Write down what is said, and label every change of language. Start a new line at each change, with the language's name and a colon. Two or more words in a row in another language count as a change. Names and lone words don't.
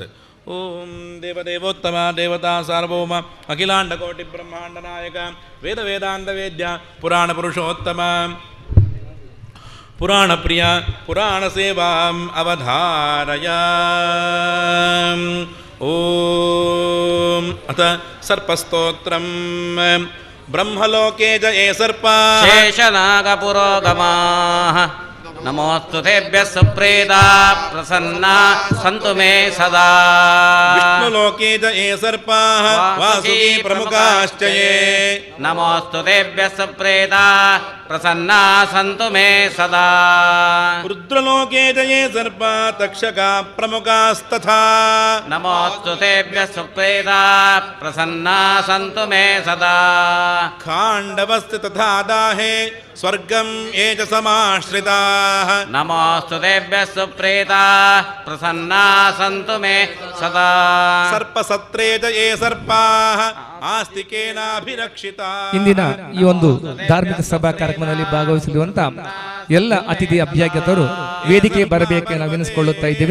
Sanskrit: ಓಂ ದೇವದೇವೋತ್ತಮ ದೇವತಾ ಸಾರ್ವಭೌಮ ಅಖಿಲಾಂಡಕೋಟಿ ಬ್ರಹ್ಮಾಂಡ ನಾಯಕ ವೇದ ವೇದಾಂತ ವೇದ್ಯ ಪುರಾಣ ಪುರುಷೋತ್ತಮ ಪುರಾಣ ಪ್ರಿಯ ಪುರಾಣ ಸೇವಾಂ ಅವಧಾರಯ. ಓಂ ಅಥ ಸರ್ಪಸ್ತೋತ್ರಂ ಬ್ರಹ್ಮಲೋಕೆ ಜಯೇ ಸರ್ಪ ಶೇಷನಾಗ ಪುರೋಗಮಾಃ ನಮೋಸ್ತು ತೇಭ್ಯಃ ಸುಪ್ರೀತಾ ಪ್ರಸನ್ನಾ ಸಂತು ಮೇ ಸದಾ. ವಿಷ್ಣುಲೋಕೆ ಜಯೇ ಸರ್ಪಾಃ ವಾಸುಕಿ ಪ್ರಮುಖಾಶ್ಚ ಯೇ ನಮೋಸ್ತು ತೇಭ್ಯಃ ಸುಪ್ರೀತಾ ಪ್ರಸನ್ನಾ ಸಂತು ಮೇ ಸದಾ. ರುದ್ರಲೋಕೆ ಜಯೇ ಸರ್ಪ ತಕ್ಷಕ ಪ್ರಮುಖಾಸ್ತಥಾ ನಮೋಸ್ತು ತೇಭ್ಯಃ ಸುಪ್ರೀತಾ ಪ್ರಸನ್ನಾ ಸಂತು ಮೇ ಸದಾ. ಖಾಂಡವಸ್ತು ತಥಾ ದಾಹೇ ಸ್ವರ್ಗಂ ಯೇ ಚ ಸಮಾಶ್ರಿತಾಃ ನಮೋಸ್ತು ತೇಭ್ಯಃ ಸುಪ್ರೀತಾ ಪ್ರಸನ್ನಾ ಸಂತು ಮೇ ಸದಾ. ಸರ್ಪಸತ್ರೇ ಜಯೇ ಸರ್ಪಾಃ ಆಸ್ತಿಕೇನಾಭಿರಕ್ಷಿತಾ.
Kannada: ಇಂದಿನ ಈ ಒಂದು ಧಾರ್ಮಿಕ ಸಭಾ ಕಾರ್ಯಕ್ರಮದಲ್ಲಿ ಭಾಗವಹಿಸಿರುವಂತ ಎಲ್ಲ ಅತಿಥಿ ಅಭ್ಯಾಗತರು ವೇದಿಕೆ ಬರಬೇಕೆ ನಾವು ವಿನಿಸಿಕೊಳ್ಳುತ್ತಾ ಇದ್ದೇವೆ.